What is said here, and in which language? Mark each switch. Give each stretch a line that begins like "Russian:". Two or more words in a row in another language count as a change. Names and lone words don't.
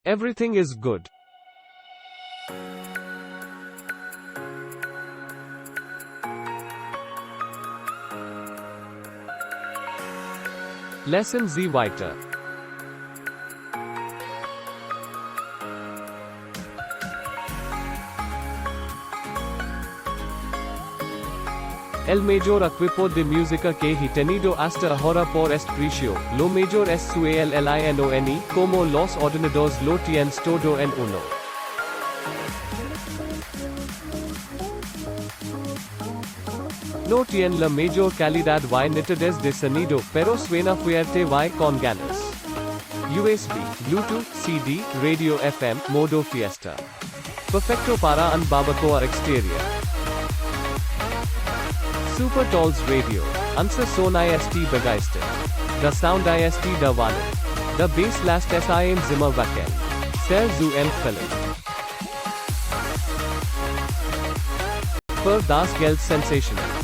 English: Everything is good. Lesson Z weiter.
Spanish: El mayor equipo de música que he tenido hasta ahora por este precio, lo mayor es su LLINONE, como los ordenadores lo tienes todo en uno. No tiene la mayor calidad y nitidez de sonido, pero suena fuerte y con ganas. USB, Bluetooth, CD, radio FM, modo fiesta. Perfecto para un barbacoa exterior.
German: Super Tolls Radio. Unser Son ist begeistert. Der Sound ist der Wahn. Der Bass lässt es im Zimmer wackeln. Sehr zu empfehlen. Für das Geld sensational.